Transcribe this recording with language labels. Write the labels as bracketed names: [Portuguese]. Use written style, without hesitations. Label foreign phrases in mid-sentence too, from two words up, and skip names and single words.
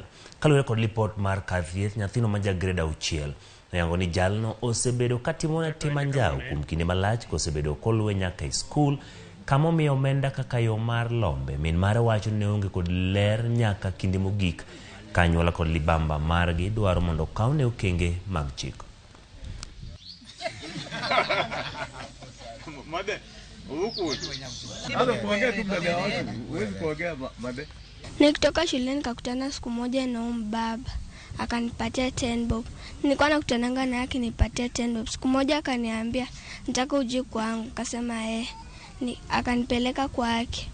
[Luo (Kenya and Tanzania)] Kaluwore kod lipot mar Kathieth, nyathino ma jagreda 6 oyango ni jalno osebedo katimone tim anjao kuom kinde malach kosebedo koluwe nyaka e skul kama omiyo omenda kaka yo mar lombe. Min mare wacho ne onge kod ler nyaka kinde mogik ka anyuola kod libamba margi dwaro mondo okawne okenge mag chik. [Swahili] Nikitoka shuleni nikakutana siku moja na baba akanipatia 10 bob. Nilikuwa nakutananga naye akinipatia 10 bob. Siku moja akaniambia nataka uje kwangu, akasema akanipeleka kwake.